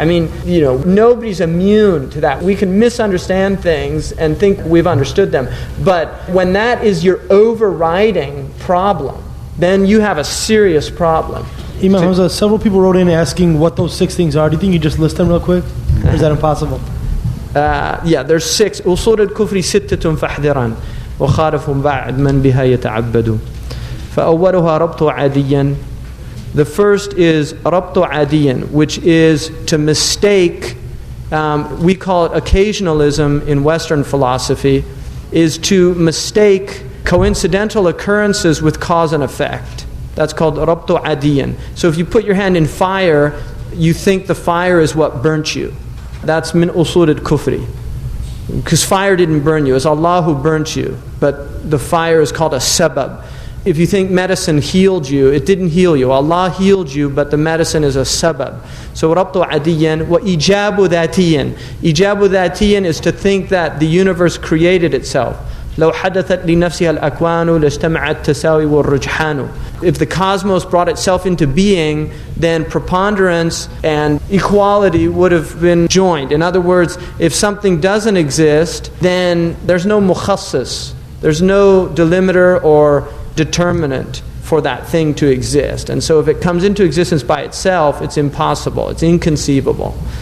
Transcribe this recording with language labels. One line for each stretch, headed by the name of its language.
English: I mean, nobody's immune to that. We can misunderstand things and think we've understood them. But when that is your overriding problem, then you have a serious problem. Imam Hamza, several people wrote in asking what those 6 things are. Do you think you just list them real quick? Or is that impossible? There's 6.
Arabic: أصول الكفر 6 فاحذرا وخالفهم بعد من بها يتعبد. فأولها ربط عاديا.
English: The first is ربط عاديا, which is to mistake, we call it occasionalism in Western philosophy, is to mistake coincidental occurrences with cause and effect. That's called ربط عاديا. So if you put your hand in fire, you think the fire is what burnt you. That's min usul al-kufri. Because fire didn't burn you. It's Allah who burnt you. But the fire is called a sabab. If you think medicine healed you, it didn't heal you. Allah healed you, but the medicine is a sabab. So rabtu adiyan wa ijabu dhatiyan. Ijabu dhatiyan is to think that the universe created itself.
Arabic: لو حدثت لنفسها الأكوان لاجتمع التساوي والرجحان.
English: If the cosmos brought itself into being, then preponderance and equality would have been joined. In other words, if something doesn't exist, then there's no mukhassis. There's no delimiter or determinant for that thing to exist. And so if it comes into existence by itself, it's impossible, it's inconceivable.